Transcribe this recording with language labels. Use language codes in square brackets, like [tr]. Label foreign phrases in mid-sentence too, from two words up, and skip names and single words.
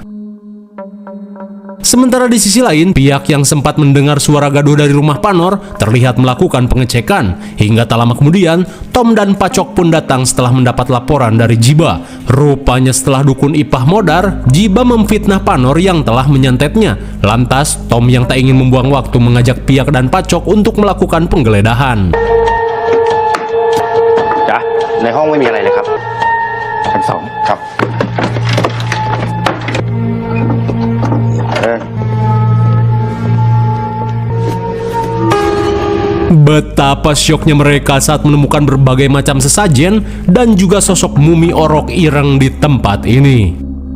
[id] Sementara di sisi lain, pihak yang sempat mendengar suara gaduh dari rumah Panor terlihat melakukan pengecekan. Hingga tak lama kemudian, Tom dan Pacok pun datang setelah mendapat laporan dari Jiba. Rupanya setelah dukun Ipah modar, Jiba memfitnah Panor yang telah menyantetnya. Lantas, Tom yang tak ingin membuang waktu mengajak pihak dan Pacok untuk melakukan penggeledahan. [th] จ๊ะในห้องไม่มีอะไรเลยครับชั้น2ครับ [id] Betapa syoknya mereka saat menemukan berbagai macam sesajen dan juga sosok mumi [jv] orok ireng [id] di tempat ini.